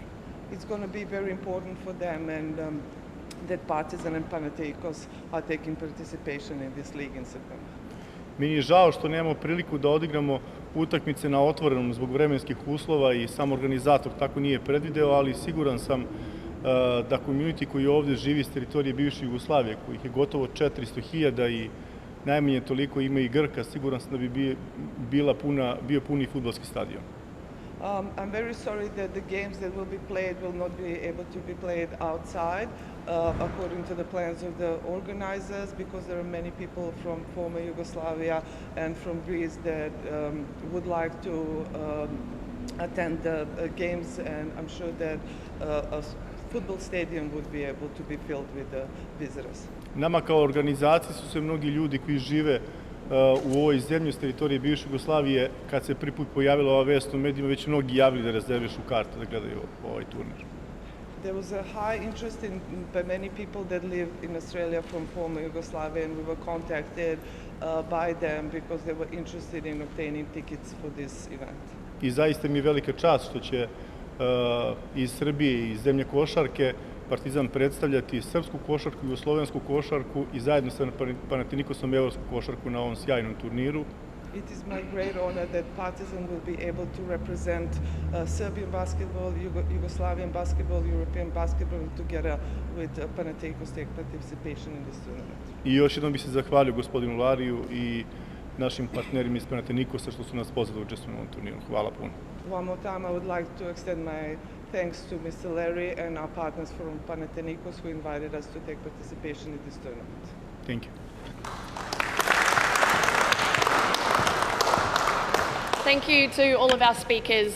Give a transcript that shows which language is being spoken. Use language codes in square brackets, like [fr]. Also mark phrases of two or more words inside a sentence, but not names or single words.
[en] It's going to be very important for them and that Partizan and Panathinaikos are taking participation in this league in September. [sr] Meni je žao što nemamo priliku da odigramo utakmice na otvorenom zbog vremenskih uslova i sam organizator tako nije predvideo, ali siguran sam da community koji ovdje živi s teritorije bivše Jugoslavije, kojih je gotovo 400.000 i najmanje toliko ima i Grka, siguran sam da bi bio puni fudbalski stadion. [en] I'm very sorry that the games that will be played will not be able to be played outside according to the plans of the organizers, because there are many people from former Yugoslavia and from Greece that would like to attend the games, and I'm sure that a football stadium would be able to be filled with the visitors. [sr] Nama kao organizaciji su se mnogi ljudi koji žive u ovoj zemlji s teritorije bivše Jugoslavije, kad se prvi put pojavila ova vest u medijima, već mnogi javili da rezervišu karte da gledaju ovaj turnir. [en] There was a high interest by many people that live in Australia from former Yugoslavia, and we were contacted by them because they were interested in obtaining tickets for this event. [sr] I zaista mi je velika čast što će iz Srbije i iz zemlje košarke Partizan predstavljati srpsku košarku, jugoslovensku košarku i zajedno sa Panathinaikosom evropsku košarku na ovom sjajnom turniru. [en] It is my great honor that Partizan will be able to represent Serbian basketball, Yugoslavian basketball, European basketball together with Panathinaikos take participation in this tournament. [sr] I još jednom bih se zahvalio gospodinu Lariju i našim partnerima iz Panathinaikosa što su nas pozvali da učestvujemo u ovom turniru. Hvala puno. [en] One more time I would like to extend my thanks to Mr. Larry and our partners from Panathinaikos who invited us to take participation in this tournament. Thank you. Thank you to all of our speakers.